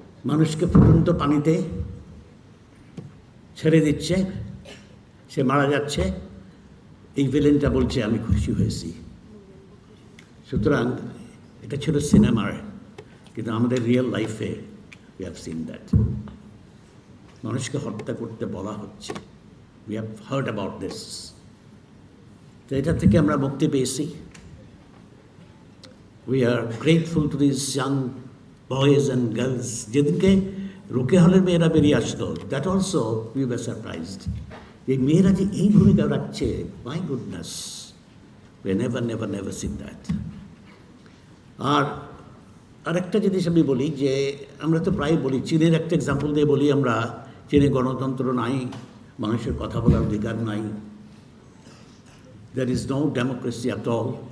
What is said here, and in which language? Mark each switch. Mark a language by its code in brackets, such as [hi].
[bn] মানুষকে ফুটন্ত পানিতে ছেড়ে দিচ্ছে, সে মারা যাচ্ছে, এই ভিলেনটা বলছে আমি খুশি হয়েছি। সুতরাং এটা ছিল সিনেমার, কিন্তু আমাদের রিয়েল লাইফে [en] we have seen that. [bn] মানুষকে হত্যা করতে বলা হচ্ছে। [en] We have heard about this. [bn] তো এটা থেকে আমরা মুক্তি পেয়েছি। [en] We are grateful to these young boys and girls. [bn] যেদিনকে রোকে হলের মেয়েরা বেরিয়ে আসলো, [en] that also we were surprised. [bn] এই মেয়েরা যে এই ভূমিকা রাখছে, [en] my goodness, we never seen that. [bn] আর একটা জিনিস আমি বলি, যে আমরা তো প্রায় বলি, চীনের একটা এক্সাম্পল দিয়ে বলি আমরা, চীনে গণতন্ত্র নাই, মানুষের কথা বলার অধিকার নাই, [en] there is no democracy at all.